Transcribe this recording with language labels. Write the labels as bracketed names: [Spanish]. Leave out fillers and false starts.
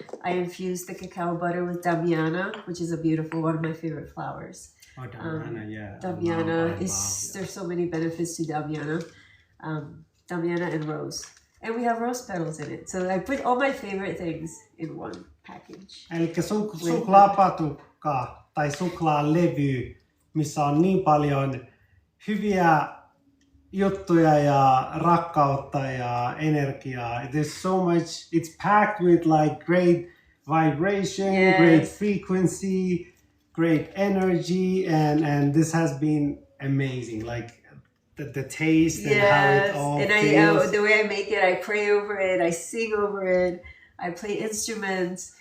[English] I infused the cacao butter with damiana, which is a beautiful, one of my favorite flowers. Oh, Damiana, yeah. Damiana I love. there's so many benefits to damiana. Damiana and rose. And we have rose petals in it. So I put all my favorite things in one package. [Finnish] Eli suklaapatukka tai suklaalevy, missä on niin paljon hyviä juttuja ja rakkautta ja energiaa. [English] There's so much, it's packed with like great vibration, Yes. great frequency, great energy, and this has been amazing. Like the taste and how it all and feels. the way I make it, I pray over it, I sing over it, I play instruments.